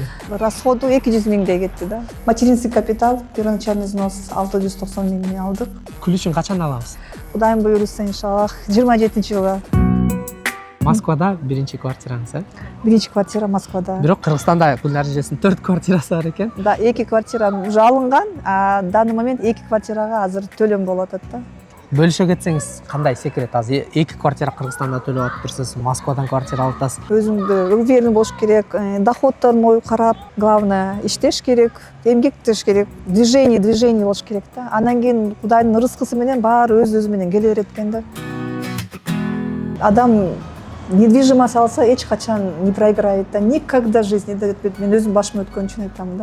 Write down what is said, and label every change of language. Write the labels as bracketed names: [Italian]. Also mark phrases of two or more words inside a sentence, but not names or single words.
[Kyrgyz] Расходу 200 миңдей кетти, да. [Russian] Материнский капитал, первоначальный взнос [Kyrgyz] 690 миңден алдык. Күлүшүн качан алабыз? Кудайым буйруса, иншаллах, 27-жылга. Москвада 1-чи квартираңыз, э? 1 квартира Москвада. Бирок Кыргызстанда Гүлнар эжесинин 4 квартирасы бар экен. Да, 2 квартира уже алынган, [Russian] а в данный момент [Kyrgyz] 2 квартирага азыр төлөм болуп атат да. Бөлүшө кетсеңиз кандай секрет? Азыр 2 квартира Кыргызстанда төлөп атыптырсыз, Москвадан квартира алып атасыз. Өзүңдү уверен болуш керек, доходторуна ой карап, главное иштеш керек, эмгектеш керек, движение болуш керек да. Анан кийин Кудайдын рызкысы менен баары өз менен келе берет экен да. Адам недвижимость алса эч качан [Russian] не проиграет [Kyrgyz] да, [Russian] никогда в жизни [Kyrgyz] да. Мен өзүм башыма өткөн үчүн айтам да.